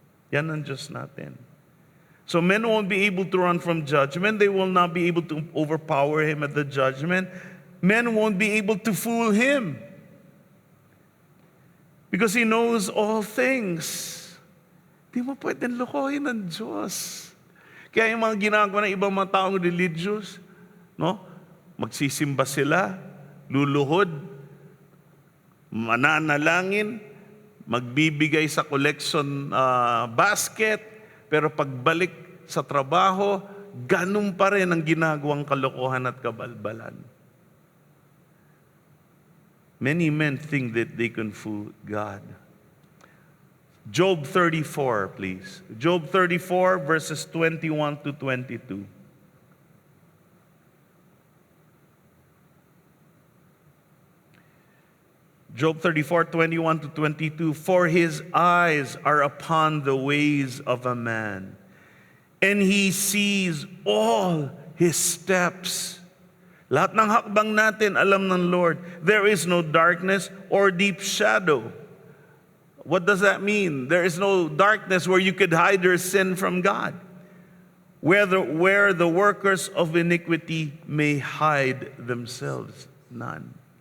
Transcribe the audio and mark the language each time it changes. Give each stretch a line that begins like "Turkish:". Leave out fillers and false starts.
Filipino: Yan ang Diyos natin.
English: So men won't be able to run from judgment. They will not be able to overpower him at the judgment. Men won't be able to fool him, because he knows all things.
Filipino: Di mo pwedeng lokohin ng Diyos. Kaya yung mga ginagawa ng ibang mga taong religious, no? Magsisimba sila, luluhod, mananalangin, magbibigay sa collection basket, pero pagbalik sa trabaho, ganun pa rin ang ginagawang kalokohan at kabalbalan.
English: Many men think that they can fool God. Job 34, please. Job 34, verses 21 to 22. Job 34, 21 to 22. For his eyes are upon the ways of a man, and he sees all his steps.
Filipino: Lahat ng hakbang natin, alam ng Lord.
English: There is no darkness or deep shadow. What does that mean? There is no darkness where you could hide your sin from God. Where the workers of iniquity may hide themselves. None.